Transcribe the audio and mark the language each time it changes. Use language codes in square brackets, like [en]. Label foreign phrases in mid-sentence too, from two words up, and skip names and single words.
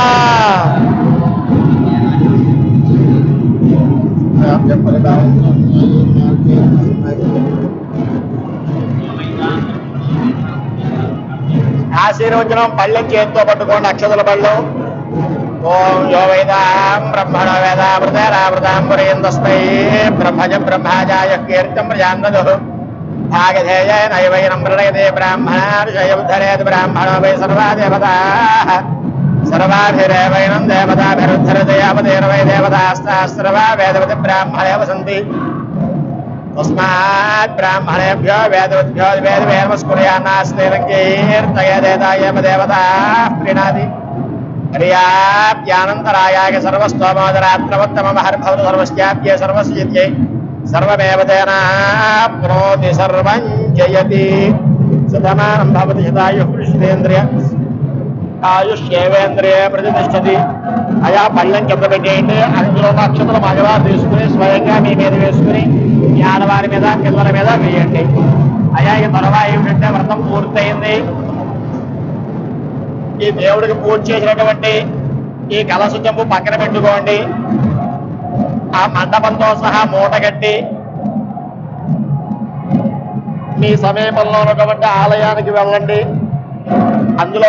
[te] ఆశీర్వచనం పళ్ళెం చేతితో పట్టుకోండి. అక్షతల పళ్ళు. [sa] ఓం యో వేదాం బ్రహ్మణ వేదామృతామృతాం పురేందస్మై బ్రహ్మజ బ్రహ్మాజాయ కీర్తం ప్రజాంగదు భాగధేయ నైవైనం ప్రణయతే బ్రాహ్మణార్షయోద్ధరేత్ బ్రాహ్మణో వై సర్వా దేవతాః सर्वाभिरेवैनं देवताभिरुद्धरते यावदेर्वै देवतास्तास्सर्वा वेदवति ब्राह्मणे वसन्ति तस्मात् ब्राह्मणेभ्यो वेदवद्भ्यो वेदवेदमस्कुर्यान्नास्तेरङ्कीर्तयेदेतायेव देवताः प्रीणाति हरियाप्यानन्तरायाय सर्वस्तोमोदरात्रमोत्तममहर्भवतु सर्वस्याप्ये सर्वस्यित्यै सर्वमेव तेनाप्नोति सर्वं जयति सतमानं भवति शतायुः पुरुषेन्द्रिय ఆయుష్యేవేంద్రియ ప్రతిష్టతి [te] అయా పళ్ళెం కింద పెట్టేయండి అందులో అక్షతలు మగవారు తీసుకుని స్వయంగా మీ మీద వేసుకుని మీ ఆడవారి మీద పిల్లల మీద వేయండి అయా ఈ త్వరగా ఏమిటంటే వ్రతం పూర్తయింది ఈ దేవుడికి పూజ చేసినటువంటి ఈ కలశ చెంబు పక్కన పెట్టుకోండి ఆ మండపంతో సహా మూట కట్టి మీ సమీపంలో ఉన్నటువంటి ఆలయానికి వెళ్ళండి అందులో